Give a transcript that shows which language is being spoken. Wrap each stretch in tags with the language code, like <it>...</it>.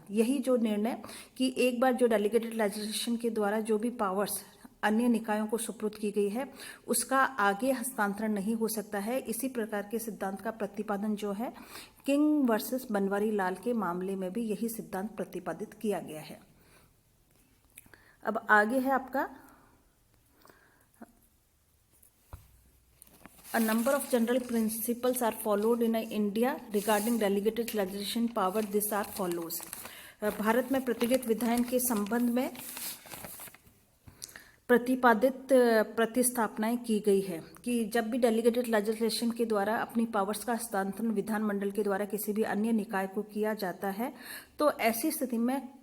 <hi>यही जो निर्णय कि एक बार जो डेलीगेटेड लेजिस्लेशन के द्वारा जो भी पावर्स अन्य निकायों को सुपुर्द की गई है उसका आगे हस्तांतरण नहीं हो सकता है। इसी प्रकार के सिद्धांत का प्रतिपादन जो है किंग वर्सेस बनवारी लाल के मामले में भी यही सिद्धांत प्रतिपादित किया गया है। अब आगे है आपका</hi> <en>A number of general principles are followed in India regarding delegated legislation power. These are follows.</en> <hi>Bharat में प्रत्यायोजित विधायन के संबंध में प्रतिपादित प्रतिस्थापनाएं की गई है कि जब भी डेलीगेटेड लेजिस्लेशन के द्वारा अपनी पावर्स का हस्तांतरण विधानमंडल के द्वारा किसी भी अन्य निकाय को किया जाता है तो ऐसी स्थिति में</hi>